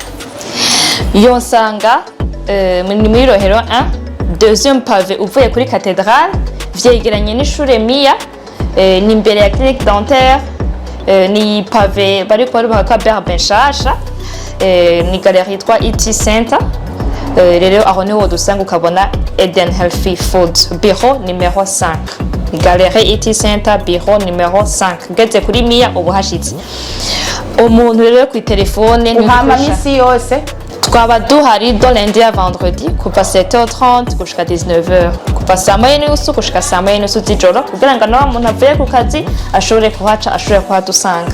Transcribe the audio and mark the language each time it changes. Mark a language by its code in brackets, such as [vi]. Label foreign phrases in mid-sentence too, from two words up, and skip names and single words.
[rn] yo sanga ni muri Rohero 1 [fr] deuxième pavé [rn] uvuye kuri cathédrale, vyegeranye n'ishure Mia, ni imbere ya [fr] clinique dentaire, [rn] ni pavé bari kwa Berben Shasha, ni galerie yitwa IT Center. Rero aho niho dusanga ukabona Eden Healthy Food [fr] bureau numero [rn] 5, galerie IT Center [fr] bureau numero [rn] 5. Geze kuri Mia ubuhashitse umuntu rero ku telefone uhama misi yose. Twaba duhari [fr] do lundi à vendredi [rn] kuva 7h30 gushika 19h, kuva saa moya n'inusu gushika saa moya n'inusu z'ijoro, kugira ngo nawe umuntu avuye ku kazi ashobore kuhaca, ashobore kuhadusanga.